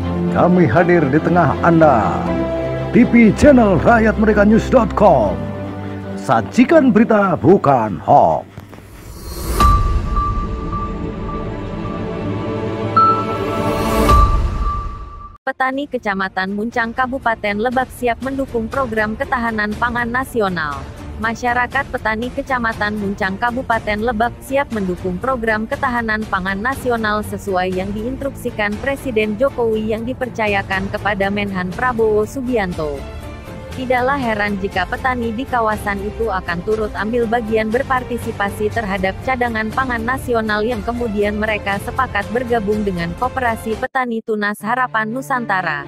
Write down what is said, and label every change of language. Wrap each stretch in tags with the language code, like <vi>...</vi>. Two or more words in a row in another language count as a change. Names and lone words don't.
<id>kami hadir di tengah Anda. TV channel rakyatmerekanews.com. Sajikan berita bukan hoax. Petani Kecamatan Muncang Kabupaten Lebak siap mendukung program ketahanan pangan nasional. Masyarakat petani Kecamatan Muncang Kabupaten Lebak siap mendukung program ketahanan pangan nasional sesuai yang diinstruksikan Presiden Jokowi yang dipercayakan kepada Menhan Prabowo Subianto. Tidaklah heran jika petani di kawasan itu akan turut ambil bagian berpartisipasi terhadap cadangan pangan nasional yang kemudian mereka sepakat bergabung dengan Koperasi Petani Tunas Harapan Nusantara.</id>